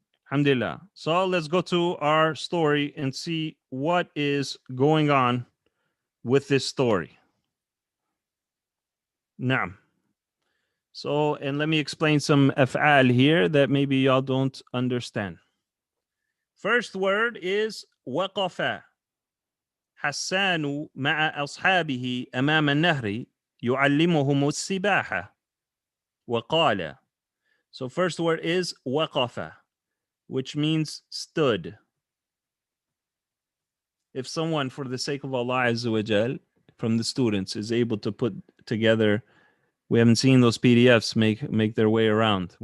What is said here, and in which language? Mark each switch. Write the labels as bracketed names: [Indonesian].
[English] Alhamdulillah. So let's go to our story and see what is going on with this story. Naam. So, and let me explain some af'al here that maybe y'all don't understand. First word is waqafa. [Arabic] حسان مع أصحابه أمام النهر يعلمهم السباحة وقال. [English] So first word is waqafa, which means stood. If someone, for the sake of Allah Azza wa Jal, from the students, is able to put together, we haven't seen those PDFs make their way around.